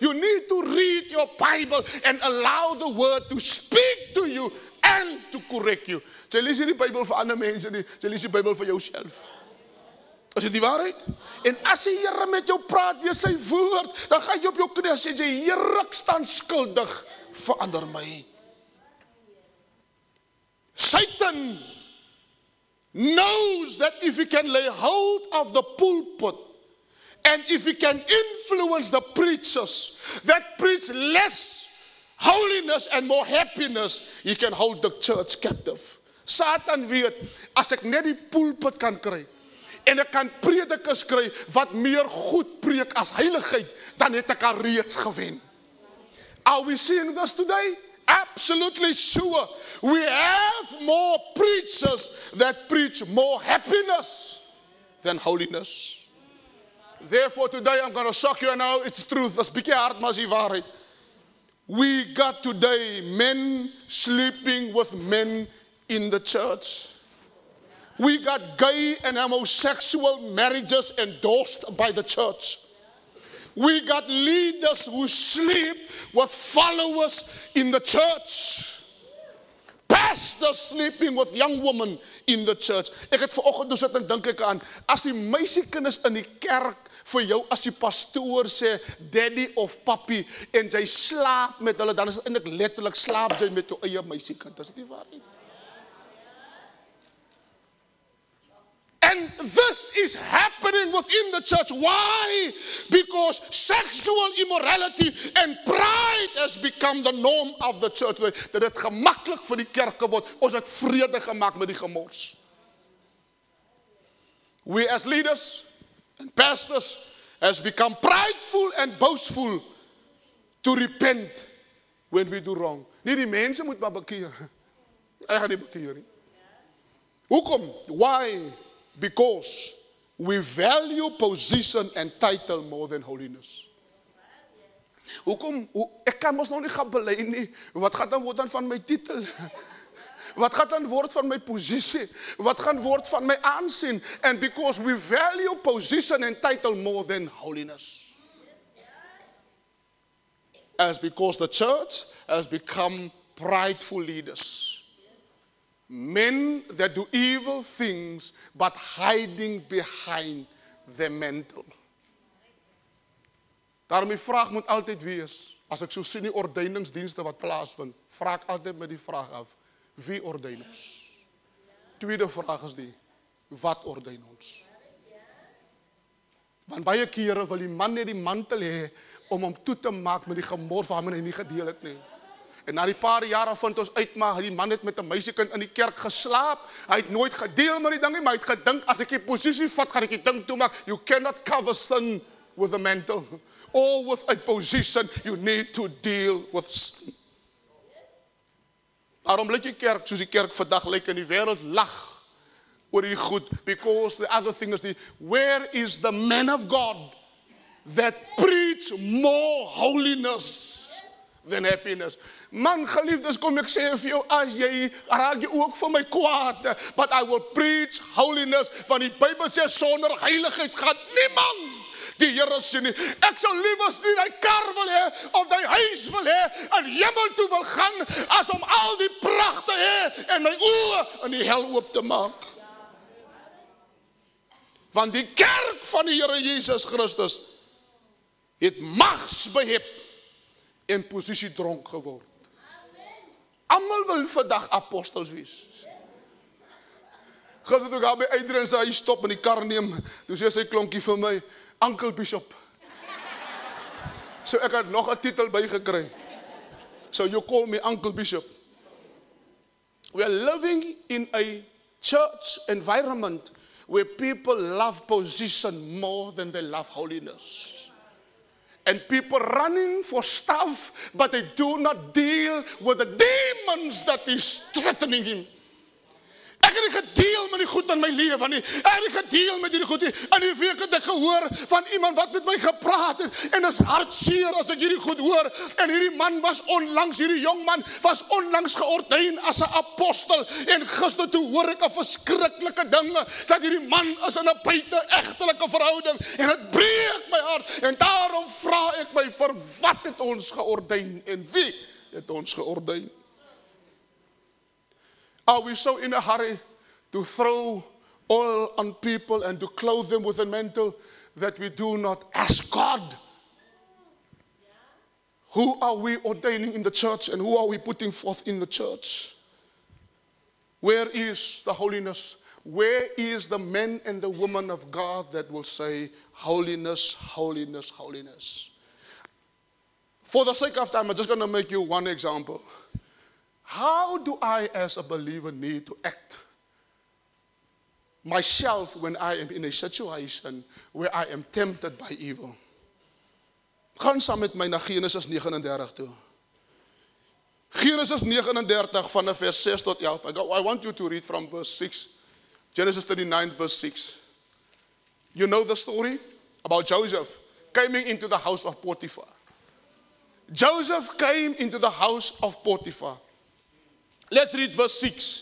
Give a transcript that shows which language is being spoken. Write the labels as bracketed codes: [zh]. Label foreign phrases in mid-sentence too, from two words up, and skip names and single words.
[en] You need to read your Bible and allow the word to speak to you and to correct you. [af] Jy lees nie die Bybel vir ander mense nie, jy lees die Bybel vir jouself. Is dit die waarheid? En as die Here met jou praat deur sy woord, dan gaan jy op jou knie en sê jy, Here, ek staan skuldig, verander my. [en] Satan knows that if he can lay hold of the pulpit and if he can influence the preachers that preach less holiness and more happiness, he can hold the church captive. [af] Satan weet, as ek net die pulpit kan kry en ek kan predikers kry wat meer goed preek as heiligheid, dan het ek al reeds gewen. [en] Are we seeing this today? Absolutely sure. We have more preachers that preach more happiness than holiness. Therefore today I'm going to shock you, and now it's truth. [af] That's bietjie hard, maar is die waarheid. [en] We got today men sleeping with men in the church. We got gay and homosexual marriages endorsed by the church. We got leaders who sleep with followers in the church. Pastors sleeping with young women in the church. [af] Ek het vanoggend dus sit en dink ek aan, as die meisiekinders in die kerk vir jou as die pastoor sê daddy of papi en jy slaap met hulle, dan is dit eintlik letterlik slaap jy met jou eie meisiekind. Is dit nie waar nie? [en] And this is happening within the church. Why? Because sexual immorality and pride has become the norm of the church. [af] Dat het gemaklik vir die kerke word. Ons het vrede gemaak met die gemors. [en] We as leaders and pastors has become prideful and boastful to repent when we do wrong. [af] Nie die mense moet maar bekeer. Ek gaan nie bekeer nie. Hoekom? [en] Why? Because we value position and title more than holiness. [af] Hoekom? Ek kan mos nog nie gaan bely nie. Wat gaan dan word dan van my titel? Wat gaan dan word van my posisie? Wat gaan word van my aansien? [en] And because we value position and title more than holiness. As because the church has become prideful leaders. Men that do evil things, but hiding behind the mantle. [af] Daarom die vraag moet altyd wees, as ek so sien die ordeningsdienste wat plaasvind, vra ek altyd met die vraag af, wie ordeen ons? Tweede vraag is die, wat ordeen ons? Want baie kere wil die man net die mantel hê, om hom toe te maak met die gemors waarmee hy nie gedeel het nie. En na die paar jare vind ons uit, maar die man het met 'n meisiekind in die kerk geslaap. Hy het nooit gedeel met die ding nie, maar hy het gedink, as ek die posisie vat, gaan ek die ding toemaak. [en] You cannot cover sin with a mantle. Or with a position, you need to deal with sin. [af] Daarom lyk die kerk, soos die kerk vandag lyk, in die wêreld lag oor die goed. [en] Because the other thing is, where is the man of God that preach more holiness than happiness? [af] Man, geliefdes, kom ek sê vir jou, as jy raak jy ook vir my kwaad, [en] but I will preach holiness, [af] want die Bybel sê sonder heiligheid gaan niemand die Here sien nie. Ek sou liewers nie die kar wil hê of die huis wil hê en hemel toe wil gaan as om al die pragt te hê en my oë in die hel oop te maak. Want die kerk van die Here Jesus Christus het magsbehep en posisie dronk geword. Almal wil vandag apostels wees. Gister toe gaan by Adrian sê hy stop in die kar neem, toe sê sy klonkie vir my, Uncle Bishop. So ek het nog 'n titel bygekry. [en] So you call me Uncle Bishop. We are living in a church environment where people love position more than they love holiness. And people running for stuff, but they do not deal with the demons that is threatening him. [af] Ek het nie gedeel met die goed in my lewe nie. Ek het nie gedeel met die goed nie. In die week het ek gehoor van iemand wat met my gepraat het, en is hartseer as ek hierdie goed hoor. En hierdie man was onlangs, hierdie jong man was onlangs geordyn as 'n apostel, en gister toe hoor ek 'n verskriklike dinge, dat hierdie man is in 'n buite-egtelike verhouding, en dit breek my hart, en daarom vra ek my, vir wat het ons geordyn, en wie het ons geordyn? [en] Are we so in a hurry to throw oil on people and to clothe them with a mantle that we do not ask God? Who are we ordaining in the church, and who are we putting forth in the church? Where is the holiness? Where is the men and the women of God that will say, holiness, holiness, holiness? For the sake of time, I'm just going to make you one example. How do I, as a believer, need to act myself when I am in a situation where I am tempted by evil? [af] Gaan saam met my na Genesis 39 toe. Genesis 39 vanaf vers 6 tot 11. [en] I want you to read from verse 6. Genesis 39 verse 6. You know the story about Joseph coming into the house of Potiphar. Joseph came into the house of Potiphar. Let's read verse 6.